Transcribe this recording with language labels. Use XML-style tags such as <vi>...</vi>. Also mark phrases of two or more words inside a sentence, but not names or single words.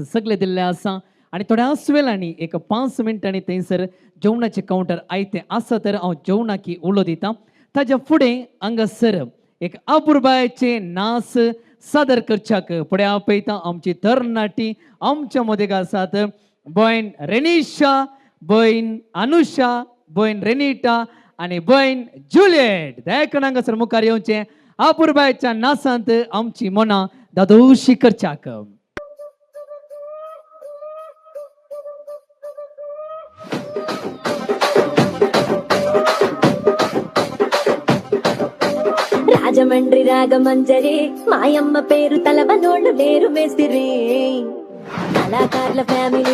<kok>सगळे दिल्ले आसा आणि थोड्याच वेळांनी एक 5 मिनटांनी थंयसर जेवणाचे काउंटर आयते आसा तर हांव जेवणाकी उलो दिता ताच्या फुडें हांगासर एक अपुरबायचे नाच सादर करच्याक फुडें आपयता आमची तरणाटी आमच्या मदें आसात बहीण रेनिशा, बहीण अनुषा, बहीण रेनिटा आणि बहीण जुलिएट. दयाकनांग सर मुखार येवचे. आपुरबायच्या नासांत आमची मोना दादोशी करच्याक.</kok> <te>రాజమండ్రి రాగమంజరి మాయమ్మ పేరు తలవనోళ్ళు లేరు మేస్తిరి కళాకారుల ఫ్యామిలీ</te>